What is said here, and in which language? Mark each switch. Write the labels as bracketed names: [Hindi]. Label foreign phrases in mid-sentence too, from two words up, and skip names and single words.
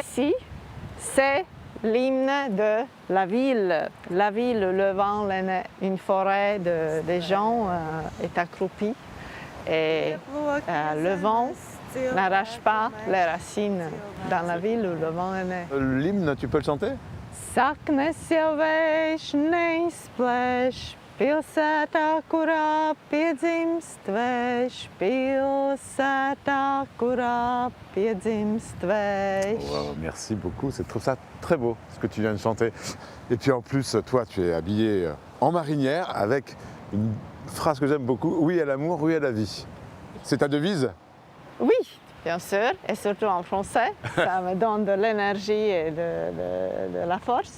[French] Ici, c'est l'hymne de la ville où le vent est né. Une forêt de gens est accroupie. Et le vent n'arrache pas les racines dans la ville où le vent est né. L'hymne, tu peux le chanter? [Latvian] Saknes jau vējš neizplēš, pilsētā, kurā piedzimst vējš, pilsētā, kurā piedzimst vējš. [French] Wow, merci beaucoup, je trouve ça très beau ce que tu viens de chanter. Et puis en plus, toi, tu es habillée en marinière avec une phrase que j'aime beaucoup, oui à l'amour, oui à la vie. C'est ta devise? Oui, bien sûr, et surtout en français. Ça me donne de l'énergie et de la force.